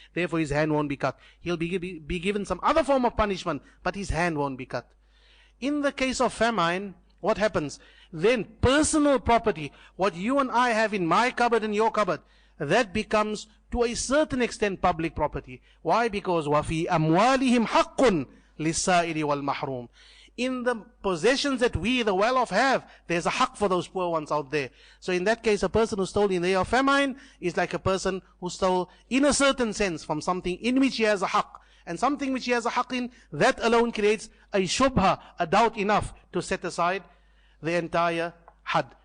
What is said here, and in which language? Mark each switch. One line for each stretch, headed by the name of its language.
English: Therefore his hand won't be cut. He'll be given some other form of punishment, but his hand won't be cut. In the case of famine, what happens? Then personal property, what you and I have in my cupboard and your cupboard, that becomes to a certain extent public property. Why? Because
Arabic: وَفِي أَمْوَالِهِمْ حَقٌّ لِلسَّائِلِ وَالْمَحْرُومِ.
English: In the possessions that we, the well-off, have, there's a haqq for those poor ones out there. So in that case, a person who stole in the year of famine is like a person who stole, in a certain sense, from something in which he has a haqq. And something which he has a haqq in, that alone creates a shubha, a doubt enough to set aside the entire had.